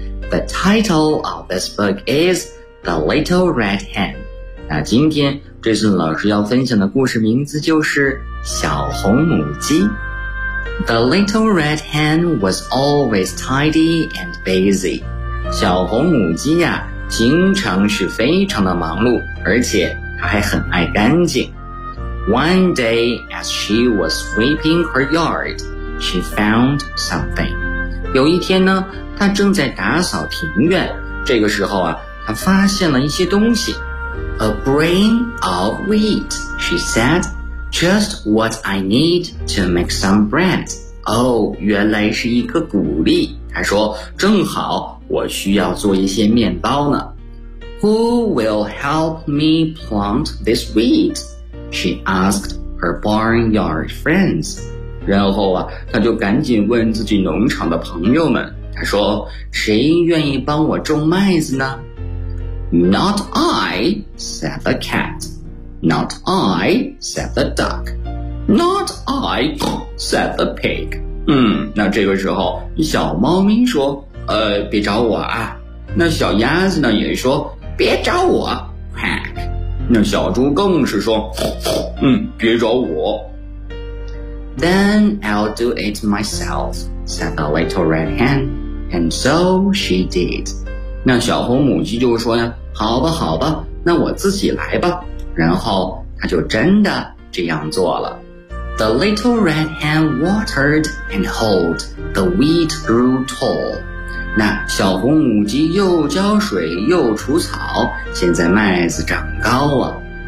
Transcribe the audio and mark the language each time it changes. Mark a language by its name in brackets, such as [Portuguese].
[English] The title of this book is The Little Red Hen. [Chinese] 那今天Jason老师要分享的故事名字就是小红母鸡。 [English] The little red hen was always tidy and busy. [Chinese] 小红母鸡呀，经常是非常的忙碌，而且她还很爱干净。 [English] One day, as she was sweeping her yard, she found something. [Chinese] 有一天呢，她正在打扫庭院，这个时候啊，她发现了一些东西。 [English] A grain of wheat, she said. Just what I need to make some bread. [Chinese] Oh, 原来是一颗谷粒。她说，正好我需要做一些面包呢。 [English] Who will help me plant this wheat? She asked her barnyard friends. [Chinese] 然后啊，她就赶紧问自己农场的朋友们。她说，谁愿意帮我种麦子呢？ [English] Not I, said the cat. Not I, said the duck. Not I, said the pig. [Chinese] 那这个时候小猫咪说别找我啊。那小鸭子呢也说别找我 quack. 那小猪更是说别找我。 [English] Then I'll do it myself, said the little red hen. And so she did. [Chinese] 那小红母鸡就说呀好吧好吧那我自己来吧。然后他就真的这样做了。 [English] The little red hen watered and hoed. The wheat grew tall. [Chinese] 那小红母鸡又浇水又除草现在麦子长高了。